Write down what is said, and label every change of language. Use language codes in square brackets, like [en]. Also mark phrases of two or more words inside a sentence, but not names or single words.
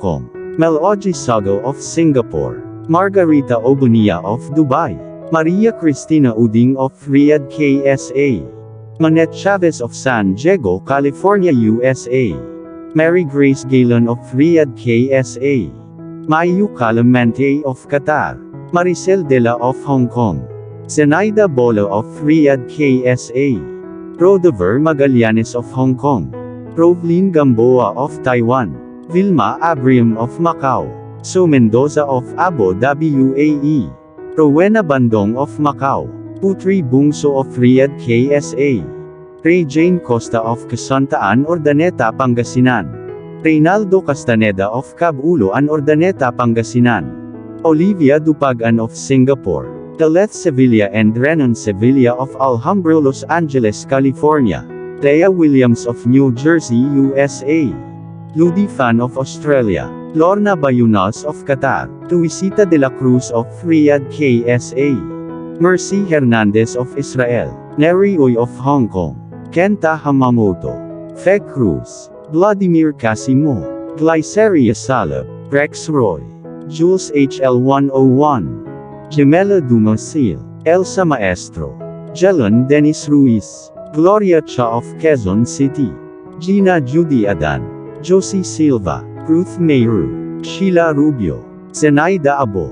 [en] Kong, Meloji Sago of Singapore, Margarita Obunia of Dubai, Maria Cristina Uding of Riyadh KSA, Manette Chavez of San Diego, California, USA, Mary Grace Galen of Riyadh KSA, Mayu Calamante of Qatar, Maricel Dela of Hong Kong, Zenaida Bola of Riyadh KSA, Rodover Magallanes of Hong Kong, Rovelyn Gamboa of Taiwan, Vilma Abrium of Macau, So Mendoza of Abu Dhabi UAE, Rowena Bandong of Macau, Putri Bungso of Riyadh KSA, Ray Jane Costa of Casantaan, Urdaneta, Pangasinan, Reynaldo Castaneda of Cabuloan, Urdaneta, Pangasinan, Olivia Dupagan of Singapore, Daleth Sevilla and Renan Sevilla of Alhambra, Los Angeles, California, Thea Williams of New Jersey, USA, Ludi Fan of Australia, Lorna Bayunas of Qatar, Tuisita de la Cruz of Riyadh KSA, Mercy Hernandez of Israel, Neri Uy of Hong Kong, Kenta Hamamoto, Feg Cruz, Vladimir Casimo, Glyceria Salab, Rex Roy, Jules HL101, Gemela Dumasil, Elsa Maestro, Jelon Dennis Ruiz, Gloria Cha of Quezon City, Gina Judy Adan, Josie Silva, Ruth Mayru, Sheila Rubio, Zenaida Abo.